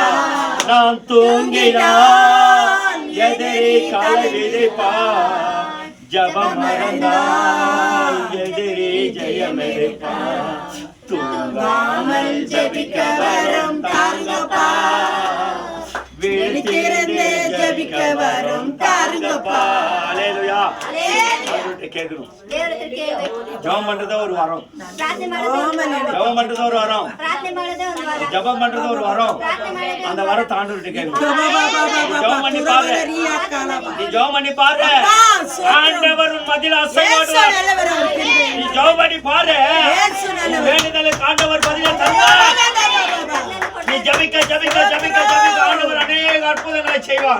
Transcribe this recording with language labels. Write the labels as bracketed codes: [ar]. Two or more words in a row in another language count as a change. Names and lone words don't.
[ta] நான் தூங்கினால் எதிரி காலை விதைப்பா, ஜபம் மறந்தால் எதிரி ஜெயமெடுப்பா. தூங்காமல் ஜபிக்க வரும் தாங்கப்பா, விழித்திருந்து ஜபிக்க வரும் தாங்கப்பா. அல்லேலூயா. அவர்கிட்ட கேட்கணும், [kn] ದೇವರ ಹತ್ರ ಕೇಳಬೇಕು. [ta] ஜெபம் பண்றது ஒரு வரம், [kn] ಪ್ರಾರ್ಥನೆ ಮಾಡೋದೇ ಒಂದು ವರ. [ta] ஜெபம் பண்றது ஒரு வரம், [kn] ಪ್ರಾರ್ಥನೆ ಮಾಡೋದೇ ಒಂದು ವರ. [ta] ஜெபம் பண்றது ஒரு வரம். [kn] ಪ್ರಾರ್ಥನೆ ಮಾಡೋದೇ [ta] அந்த வரம் தாண்டவர்கிட்ட கேட்கணும். ஜெபம் பண்ணி பாரு, நீ ஜெபம் பண்ணி பாரு, ஆண்டவர் உன் மத்தியில் அசைவாடுவார். நீ ஜெபம் பண்ணி பாரு, உன் வேண்டுதலுக்கு ஆண்டவர் பதிலை தருவார். நீ ஜபிக்க ஜபிக்க ஜபிக்க ஜபிக்க ஆண்டவர் அநேக அற்புதங்களை செய்வார்.